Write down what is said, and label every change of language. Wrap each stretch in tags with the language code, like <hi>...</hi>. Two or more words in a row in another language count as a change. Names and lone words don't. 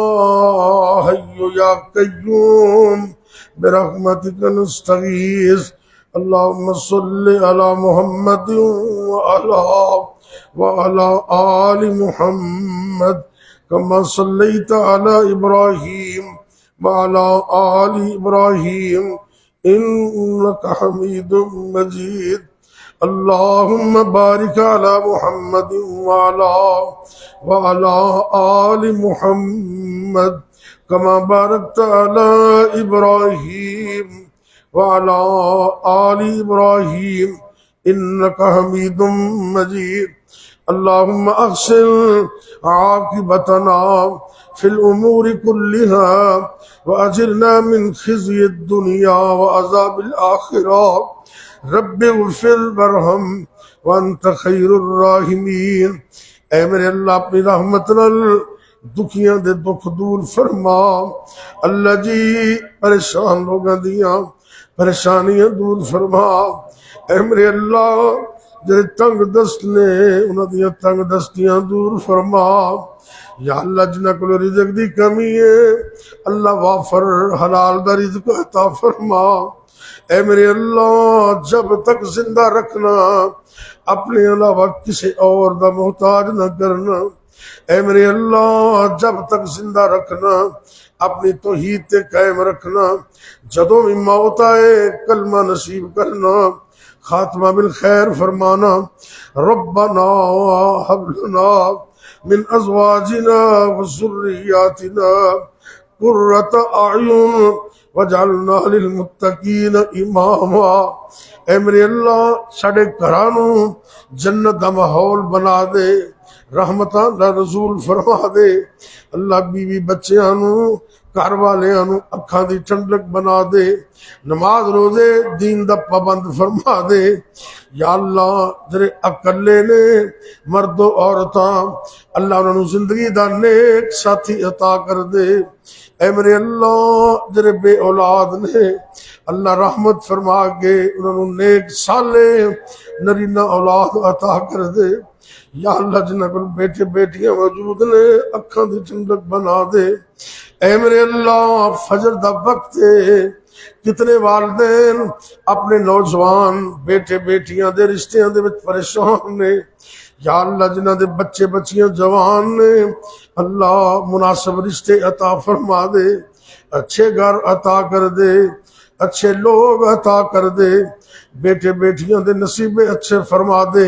<ar>حی یا قیوم برحمتک نستغیث اللہم صلی علی محمد وعلی آل محمد کما صلیت علی ابراہیم وعلی آل ابراہیم انک حمید مجید اللہم بارک علی محمد وعلی آل محمد کما بارکت علی ابراہیم وعلی آل ابراہیم انک حمید مجید اللہم احسن عاقبتنا فی الامور کلها واجرنا من خزی الدنیا وعذاب الاخرہ رب اغفر ورحم وانت خیر الراحمین۔</ar> <pa>اے میرے اللہ اپنی رحمت نال دکھیاں دے دکھ دور فرما، اللہ جی پریشان لوگاں دیاں پریشانیاں دور فرما۔ اے میرے اللہ جڑے تنگ دست نے انہاں دیاں تنگ دستیاں دور فرما۔ یا اللہ جنہاں کو رزق دی کمی ہے اللہ وافر حلال دا رزق عطا فرما۔ اے میرے اللہ جب تک زندہ رکھنا اپنے علاوہ کسی اور دا محتاج نہ کرنا۔ اے میرے اللہ جب تک زندہ رکھنا اپنی توحید تے قائم رکھنا، جدوں بھی موت آئے کلمہ نصیب کرنا، خاتمہ بالخیر فرمانا۔</pa> <ar>ربنا هب لنا من ازواجنا وذرياتنا قرۃ اعین وجعلنا للمتقین اماما۔</ar> <pa>اے میرے اللہ ساڈے گھراں نوں جنت دا ماحول بنا دے، رحمتاں دا نزول فرما دے۔ اللہ بیوی بچیاں نوں گھر والیاں نوں اکھاں دی ٹھنڈک بنا دے، نماز روزے دین دا پابند فرما دے۔ یا اللہ جڑے اکلے نے مرد و عورتاں، اللہ انہاں نوں زندگی دا نیک ساتھی عطا کر دے۔ اے میرے اللہ جڑے بے اولاد نے، اللہ رحمت فرما کے انہاں نوں نیک صالح نرینہ اولاد عطا کر دے۔ یا اللہ جنہاں کول بیٹے بیٹیاں موجود نے اکھاں دی ٹھنڈک بنا دے۔ اے میرے اللہ فجر دا وقت ہے، کتنے والدین اپنے نوجوان بیٹے بیٹیاں دے رشتیاں دے وچ پریشان نے۔ یا اللہ جنہاں دے بچے بچیاں جوان نے، اللہ مناسب رشتے عطا فرما دے، اچھے گھر عطا کر دے، اچھے لوگ عطا کر دے، بیٹے بیٹیاں دے نصیبے اچھے فرما دے۔</pa>